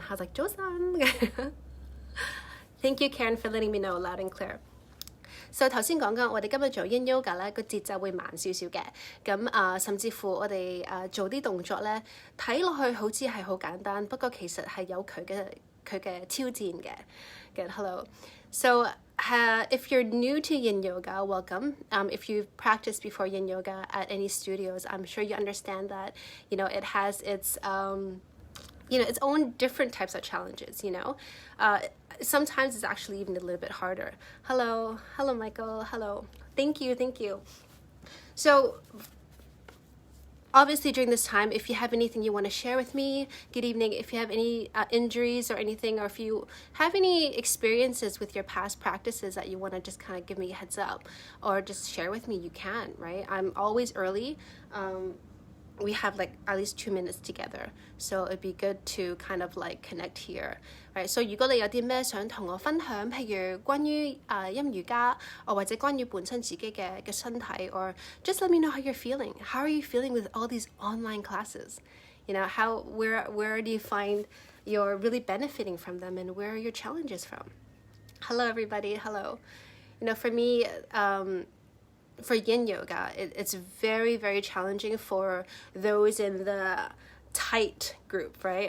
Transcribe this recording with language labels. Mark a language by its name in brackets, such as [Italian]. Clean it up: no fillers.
[English] I was like, [Cantonese] 早晨. [English] Thank you, Karen, for letting me know loud and clear. [Cantonese] So 頭先講緊我哋今日做 Yin Yoga 咧，個節奏會慢少少嘅。咁甚至乎我哋做啲動作咧，睇落去好似係好簡單，不過其實係有佢嘅挑戰嘅。 [English] Good, hello. So if you're new to Yin Yoga, welcome. If you've practiced before Yin Yoga at any studios, I'm sure you understand that, it has its, its own different types of challenges, Sometimes it's actually even a little bit harder. Hello, Michael, hello. Thank you. So obviously during this time, if you have anything you want to share with me, good evening. If you have any injuries or anything, or if you have any experiences with your past practices that you want to just kind of give me a heads up or just share with me, you can, right? I'm always early. We have like at least 2 minutes together, so it'd be good to kind of like connect here, right? [Cantonese] So 如果你有啲咩想同我分享，譬如關於陰瑜伽，或者關於本身自己嘅身體 [English] or just let me know how you're feeling. How are you feeling with all these online classes? Where do you find you're really benefiting from them, and where are your challenges from? Hello, everybody. Hello. For me, for Yin Yoga, it's very, very challenging for those in the tight group, right?